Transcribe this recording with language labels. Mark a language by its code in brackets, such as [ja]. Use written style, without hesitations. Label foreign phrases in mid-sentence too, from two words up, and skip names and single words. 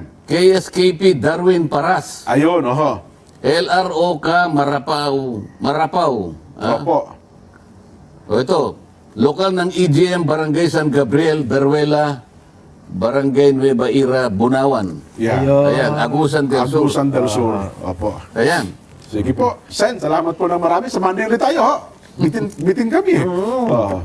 [tl] KSKP Darwin Paras. Ayun, oho. LROK Marapaw. Opo. Ito, lokal ng EGM Barangay San Gabriel, Beruela, Barangay Nueva Ira, Bunawan. Yeah. Ayun. Ayan, Agusan del Sur. Agusan del Sur. Opo. Ayan. Sige po. Sen, salamat po ng marami. Samahan din ulit tayo, ho. Bitin kami. Oo.